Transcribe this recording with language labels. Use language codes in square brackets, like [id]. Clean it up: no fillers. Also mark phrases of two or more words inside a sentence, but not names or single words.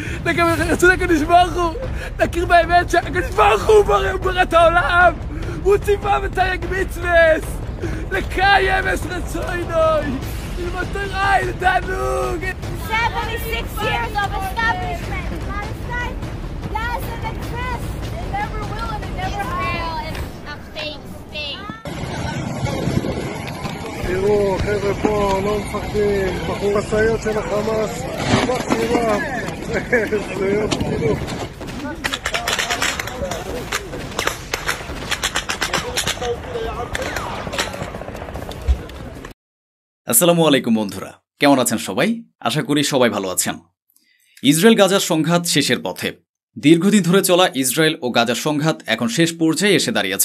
[he] לקדוש ברוך הוא, נכיר באמת שהקדוש ברוך הוא ברא את העולם, הוא ציווה ותרי"ג מצוות, לקיים את רצונוי, ללמוד תורה לתענוג. [en] 76 years of establishment. Palestine doesn't exist. It never will and it never will. It's a fake state. [he] תראו, חבר'ה פה לא מפחדים, בחור משאיות של החמאס, מחזירה, זה יופי, תראו. [bn] আসসালামু আলাইকুম বন্ধুরা, কেমন আছেন সবাই? আশা করি সবাই ভালো আছেন। ইসরায়েল গাজার সংঘাত শেষের পথে। দীর্ঘদিন ধরে চলা ইসরায়েল ও গাজার সংঘাত এখন শেষ পর্যায়ে এসে দাঁড়িয়েছে।